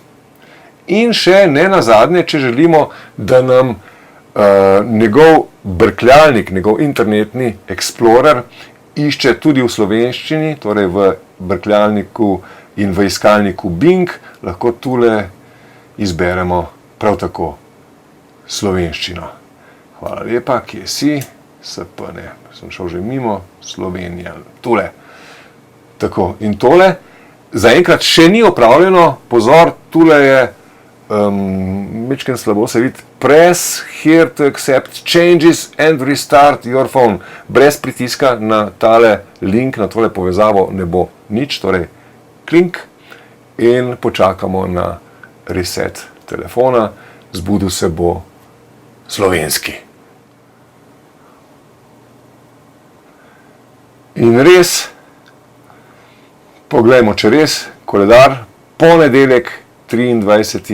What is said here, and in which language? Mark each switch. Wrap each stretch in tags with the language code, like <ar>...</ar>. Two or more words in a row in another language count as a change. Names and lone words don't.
<sl>in še ne nazadnje, če želimo, da nam njegov brkljalnik, njegov internetni Explorer išče tudi v slovenščini, torej v brkljalniku in v iskalniku Bing, lahko tule izberemo prav tako slovenščino. Hvala lepa, kje si? SP, ne, sem šel že mimo, Slovenija, tule. Tako, in tole zaenkrat še ni opravljeno, pozor, tule je, majčkeno slabo se vidi,</sl> <en>press here to accept changes and restart your phone.</en> <sl>Brez pritiska na tale link, na tole povezavo ne bo nič, torej klink in počakamo na reset telefona, zbudil se bo slovenski. In res, poglejmo, če res, koledar, ponedeljek, 23.</sl>